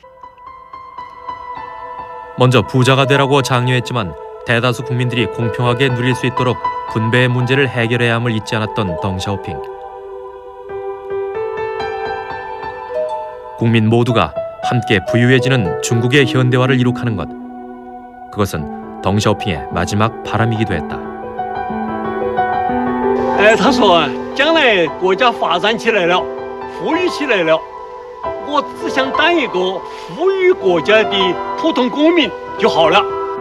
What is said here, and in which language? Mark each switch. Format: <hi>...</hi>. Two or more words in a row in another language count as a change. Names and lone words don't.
<ko>먼저 부자가 되라고 장려했지만 대다수 국민들이 공평하게 누릴 수 있도록 분배의 문제를 해결해야 함을 잊지 않았던 덩샤오핑. 국민 모두가 함께 부유해지는 중국의 현대화를 이룩하는 것. 그것은 덩샤오핑의 마지막 바람이기도 했다.</ko> <zh>他说将来国家发展起来了，富裕起来了，我只想当一个富裕国家的普通公民就好了。</zh>